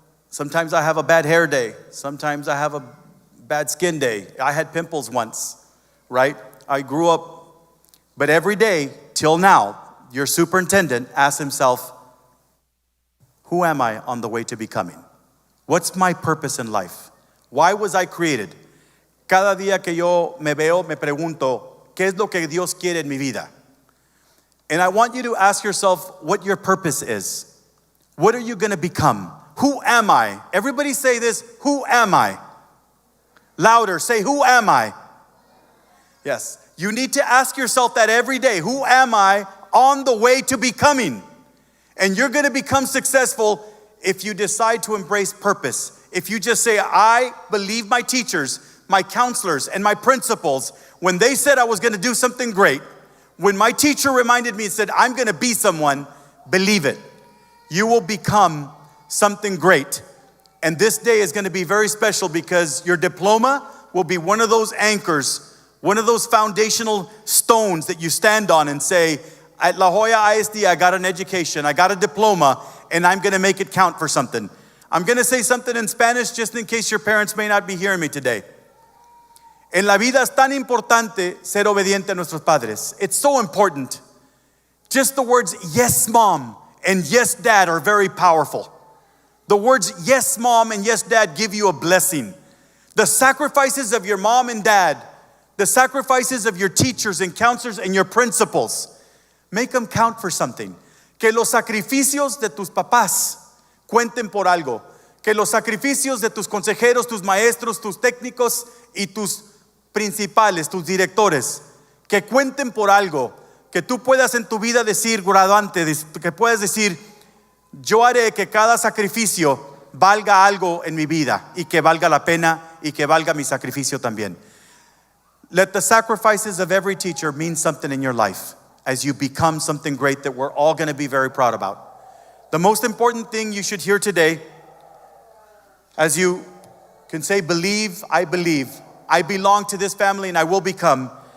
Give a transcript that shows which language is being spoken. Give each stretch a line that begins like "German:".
English: Sometimes I have a bad hair day. Sometimes I have a bad skin day. I had pimples once, right? I grew up, but every day till now, your superintendent asks himself, who am I on the way to becoming? What's my purpose in life? Why was I created?
Spanish: Cada día que yo me veo, me pregunto, ¿qué es lo que Dios quiere en mi vida?
English: And I want you to ask yourself what your purpose is. What are you going to become? Who am I? Everybody say this, who am I? Louder, say, who am I? Yes, you need to ask yourself that every day. Who am I on the way to becoming? And you're going to become successful if you decide to embrace purpose. If you just say, I believe my teachers, my counselors, and my principals, when they said I was going to do something great, when my teacher reminded me and said, I'm going to be someone, believe it. You will become something great. And this day is going to be very special because your diploma will be one of those anchors, one of those foundational stones that you stand on and say, at La Joya ISD, I got an education, I got a diploma, and I'm gonna make it count for something. I'm gonna say something in Spanish just in case your parents may not be hearing me today.
Spanish: En la vida es tan importante ser obediente a nuestros padres.
English: It's so important. Just the words, yes, mom, and yes, dad are very powerful. The words, yes, mom, and yes, dad give you a blessing. The sacrifices of your mom and dad, the sacrifices of your teachers and counselors and your principals, make them count for something.
Spanish: Que los sacrificios de tus papás cuenten por algo. Que los sacrificios de tus consejeros, tus maestros, tus técnicos y tus principales, tus directores, que cuenten por algo. Que tú puedas en tu vida decir, graduante, que puedas decir, yo haré que cada sacrificio valga algo en mi vida y que valga la pena y que valga mi sacrificio también.
English: Let the sacrifices of every teacher mean something in your life as you become something great that we're all going to be very proud about. The most important thing you should hear today, as you can say, believe, I belong to this family and I will become.